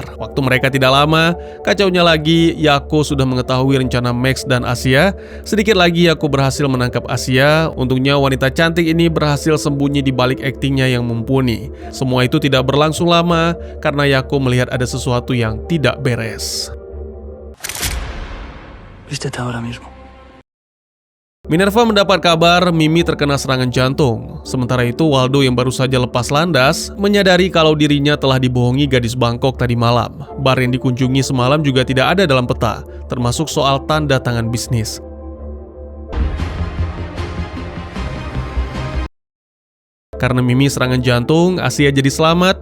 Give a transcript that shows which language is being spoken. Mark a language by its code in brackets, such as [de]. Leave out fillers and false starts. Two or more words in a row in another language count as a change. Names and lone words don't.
[id] Waktu mereka tidak lama, kacaunya lagi, Yako sudah mengetahui rencana Max dan Asia. Sedikit lagi Yako berhasil menangkap Asia. Untungnya wanita cantik ini berhasil sembunyi di balik aktingnya yang mumpuni. Semua itu tidak berlangsung lama karena Yako melihat ada sesuatu yang tidak beres. [es] Vístete ahora mismo. [id] Minerva mendapat kabar Mimi terkena serangan jantung. Sementara itu, Waldo yang baru saja lepas landas menyadari kalau dirinya telah dibohongi gadis Bangkok tadi malam. Bar yang dikunjungi semalam juga tidak ada dalam peta, termasuk soal tanda tangan bisnis. Karena Mimi serangan jantung, Asia jadi selamat.